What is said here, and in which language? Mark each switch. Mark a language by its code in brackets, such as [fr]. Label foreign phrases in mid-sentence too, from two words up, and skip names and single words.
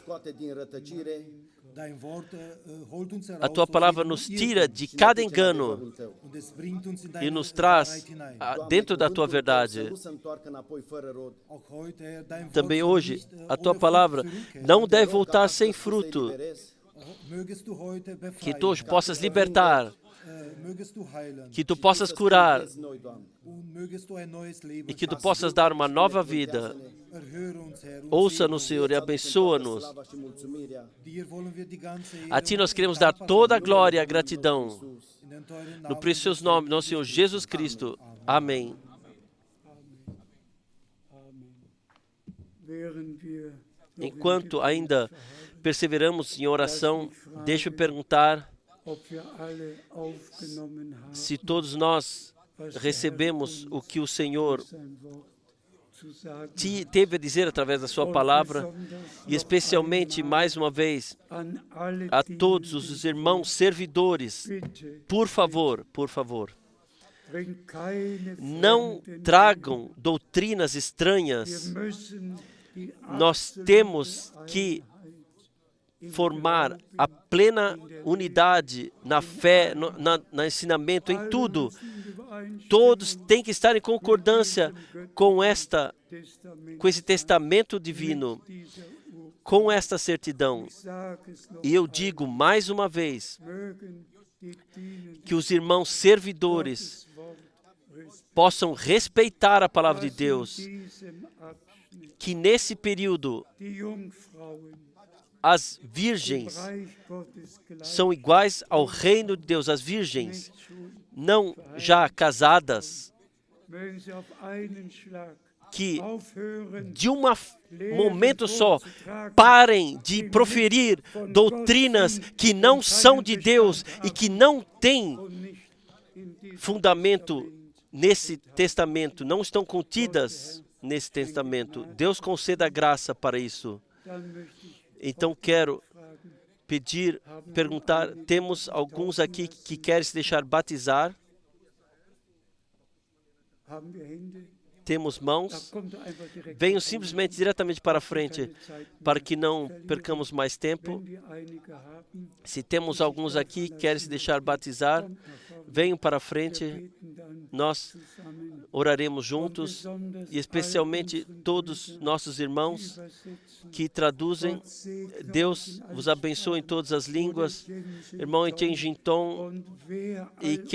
[pt] A Tua palavra nos tira de cada engano e nos traz dentro da Tua verdade. Também hoje, a Tua palavra não deve voltar sem fruto. [de] Mögest du heute [pt] que [de] befreien, [pt] tu hoje possas libertar, [de] mögest du heilen [pt] que tu possas curar [de] und mögest du ein neues Leben [pt] e que tu [de] schenken. [pt] possas dar uma nova vida. [de] Erhöre uns, Herr, und [pt] Ouça-nos, [de] segne [pt] Senhor, e abençoa-nos. [de] uns. Dir wollen wir die ganze Ehre [pt] A Ti [de] und [pt] nós queremos dar [de] Dankbarkeit [pt] toda a glória e a gratidão. [de] in den teuren [pt] No [de] Namen [pt] precioso [de] unseres [pt] nome, [de] Herrn [pt] nosso Senhor [de] Jesus [pt] Jesus [de] Christus. [pt] Cristo. Amém. [de] Während wir noch im [pt] Enquanto [de] Gebet [pt] ainda [de] verharren, [pt] perseveramos em oração, deixa-me perguntar [de] ob wir alle aufgenommen haben, [pt] se todos nós [de] was der [pt] recebemos [de] Herr [pt] o [de] uns [pt] que o Senhor [de] durch sein Wort zu sagen [pt] teve a dizer através da Sua [de] hat. [pt] palavra, [de] Und besonders [pt] e [de] noch [pt] especialmente, [de] einmal [pt] mais uma vez, [de] an alle [pt] a todos [de] diejenigen, [pt] os irmãos servidores, [de] bitte, [pt] por favor, [de] bringt keine [pt] não [de] fremden [pt] tragam doutrinas [de] Wir [pt] estranhas. [de] müssen die [pt] Nós [de] absolute [pt] temos que [de] Einheit im [pt] formar [de] Glauben, [pt] a plena unidade na fé, no ensinamento, em [de] alle [pt] tudo. [de] müssen in Übereinstimmung [pt] Todos têm que estar em concordância com esse testamento divino, [de] mit dieser Urkunde. [pt] com esta certidão. [de] Ich sage es noch [pt] E eu [de] einmal, [pt] digo mais uma vez [de] mögen die Dienenden [pt] que os irmãos servidores [de] Gottes Wort respektieren. [pt] possam respeitar a palavra de [de] Was in [pt] Deus, [de] diesem Abschnitt [pt] que nesse período [de] die Jungfrauen [pt] as [de] im [pt] virgens [de] Reich Gottes [pt] são iguais ao reino de Deus, as virgens, [de] nicht schon, [pt] não já casadas, [de] mögen sie auf einen Schlag [pt] que [de] aufhören, [pt] de um momento só parem de proferir doutrinas que não são de Deus e que não têm [de] und nicht in diesem [pt] fundamento [de] Testament. [pt] nesse testamento, não estão contidas nesse testamento. Deus conceda graça para isso. [de] Dann möchte ich [pt] Então quero [de] fragen, [pt] perguntar, temos alguns aqui que querem se deixar batizar? [de] haben wir Hände? [pt] Temos [de] Da [pt] mãos? [de] kommt er einfach direkt [pt] Venham [de] vor. [pt] simplesmente diretamente para frente, [de] Keine Zeit mehr [pt] para que não [de] verlieren. [pt] percamos mais tempo. [de] Wenn wir einige haben, [pt] Se temos alguns aqui que querem se deixar batizar, [de] kommt nach vorne. [pt] venham para [de] Wir [pt] frente, [de] beten dann [pt] nós [de] zusammen. [pt] oraremos [de] Und [pt] juntos, [de] besonders [pt] e especialmente [de] all unseren [pt] todos [de] Brüdern, [pt] nossos [de] die [pt] irmãos [de] übersetzen. [pt] que traduzem. [de] Gott segne [pt] Deus [de] uns in [pt] vos [de] allen [pt] abençoe em [de] Sprachen. [pt] todas as línguas. [de] Oder Jensen [pt] Irmão Tom. Etienne Ginton, [de] Und wer [pt] e [de] all